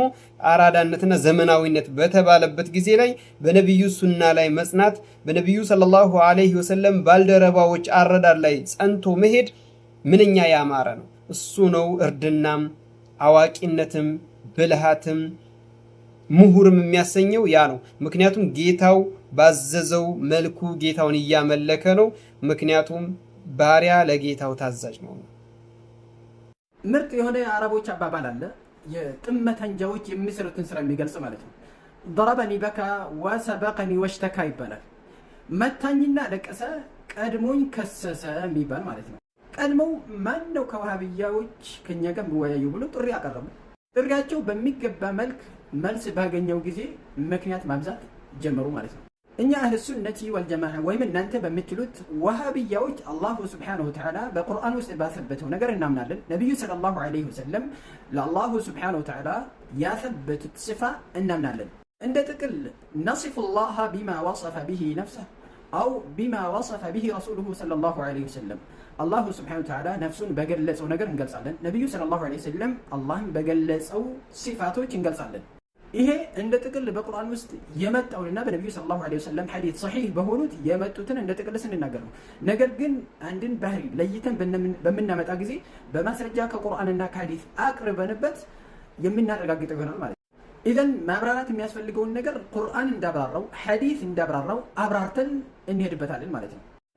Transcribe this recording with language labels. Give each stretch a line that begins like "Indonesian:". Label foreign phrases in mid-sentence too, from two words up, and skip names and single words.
Amharic: አራዳነትና ዘመናዊነት በተባለበት ጊዜ ላይ በነብዩ ሱና ላይ መጽናት በነብዩ
Arabic: صلى الله عليه وسلم
Amharic: ባልደረባዎች አረዳድ ላይ ጸንቶ መሄድ ምንኛ ያማረ ነው። እሱ ነው እርድናም አዋቂነትም ብልሃትም ምሁርም የሚያሰኘው ያ ነው። ምክንያቱም ጌታው ባዘዘው መልኩ ጌታውን እያመለከ ነው። ምክንያቱም ባሪያ ለጌታው ታዛዥ ነው። ምርጥ የሆነ የአረቦች አባባል አለ፣ የጥመተንጃዎች የሚሰሩትን ስራ የሚገልጽ ማለት ነው።
Arabic: ضربني بكى وسبقني واشتكى
Amharic: ይባላል። መታኝና ለቀሰ ቀድሞኝ ከሰሰ የሚባል ማለት ነው። ቀድሞው ማን ነው ከዋሃብያዎች ከኛ ጋር ወያዩ ብሎ ጥሪ ያቀረቡ ጥሪያቸው በሚገባ መልክ መልስ ባገኘው ጊዜ ምክንያት ማብዛት ጀመሩ ማለት ነው። እኛ
Arabic: أهل السنة والجماعة
Amharic: ወይም እናንተ በምትሉት ወሃቢያዎች አላህ
Arabic: سبحانه وتعالى
Amharic: በቁርአን ውስጥ ባሰበተው ነገር እናምናለን። ነብዩ
Arabic: صلى الله عليه
Amharic: ወሰለም ለአላህ
Arabic: سبحانه وتعالى
Amharic: ያሰበቱት ሲፋ እናምናለን። እንደ ጥቅል
Arabic: نصف الله بما وصف به نفسه أو بما وصف به رسوله صلى الله عليه وسلم الله سبحانه وتعالى نفسون
Amharic: በገለጸው ነገር እንገልጻለን። ነብዩ
Arabic: صلى الله عليه وسلم
Amharic: አላህን በገለጸው ሲፋቶች እንገልጻለን። ይሄ እንደ ጥቅል በቁርአን ውስጥ የመጣውና በነብዩ
Arabic: صلى الله عليه وسلم حديث صحيح
Amharic: በሆኑት የመጡትን እንደ ጥቅል ስንናገር ነው። ነገር ግን አንድን ባህሪ ለይተን በመናመጣ ጊዜ በማስረጃ ከቁርአንና ከሐዲስ አቅርበንበት የምናረጋግጠው ይሆናል ማለት ነው። ኢዘን ማብራራት የሚያስፈልገውን ነገር ቁርአን እንዳብራራው ሐዲስ እንዳብራራው አብራርተን እንሄድበታለን ማለት ነው።